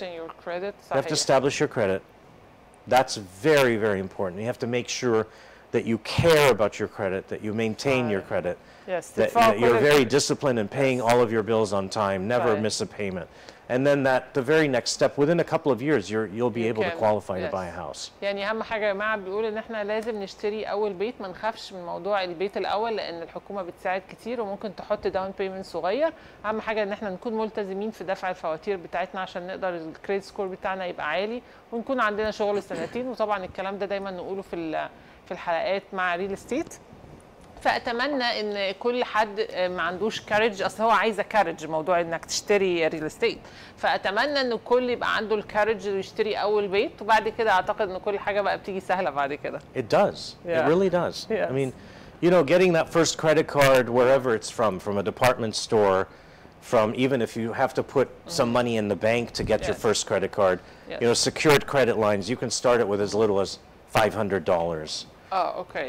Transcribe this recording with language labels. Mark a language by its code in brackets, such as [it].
[en] You have to establish your credit. That's very, very important. You have to make sure that you care about your credit, that you maintain your credit, that you're very disciplined in paying all of your bills on time, never miss a payment. And then the very next step, within a couple of years, you'll be able to qualify to buy a house. [ar] يعني أهم حاجة يا جماعة بيقول إن إحنا لازم نشتري أول بيت، ما نخافش من موضوع البيت الأول لأن الحكومة بتساعد كتير وممكن تحط داون بيمنت صغير. أهم حاجة إن إحنا نكون ملتزمين في دفع الفواتير بتاعتنا عشان نقدر الكريدت سكور بتاعنا يبقى عالي ونكون عندنا شغل سنتين. وطبعا الكلام ده دايما نقوله في الحلقات مع ريل استيت. فأتمنى إن كل حد ما عندوش كارج، أصل هو عايزة كارج موضوع إنك تشتري ريل استيت، فأتمنى إن الكل يبقى عنده الكارج ويشتري أول بيت وبعد كده أعتقد إن كل حاجة بقى بتيجي سهلة بعد كده. [en] It does. It really does. I mean, you know, getting that first credit card wherever it's from a department store, from even if you have to put some money in the bank to get your first credit card, you know, secured credit lines, you can start it with as little as $500. Oh, okay.